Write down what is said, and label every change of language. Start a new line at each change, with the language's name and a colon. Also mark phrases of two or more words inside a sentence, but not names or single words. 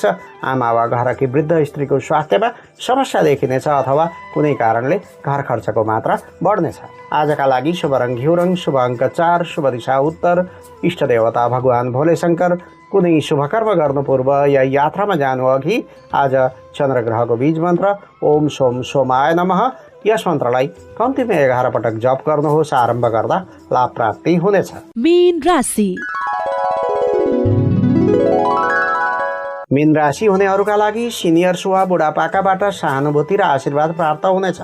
Nepali: आमा वा घरकी वृद्ध स्त्रीको स्वास्थ्यमा समस्या देखिनेछ अथवा कुनै कारणले घर खर्चको मात्रा बढ्नेछ। आजका लागि शुभ रङ घिउ रङ, शुभ अङ्क 4, शुभ दिशा उत्तर, इष्ट देवता भगवान भोले शङ्कर। कुनै शुभकर्म गर्नु पूर्व या यात्रामा जानु अघि आज चन्द्रग्रहको बीज मन्त्र
Sanskrit: ओम सोम सोमाय नमः
Nepali: यस मन्त्रलाई कम्तीमा 11 पटक जप गर्नुहोस्। आरम्भ गर्दा लाभ प्राप्ति हुनेछ। मीन राशि। मीन राशि हुनेहरूका लागि सिनियर्स वा बुढापाकाबाट सहानुभूति र आशीर्वाद प्राप्त हुनेछ।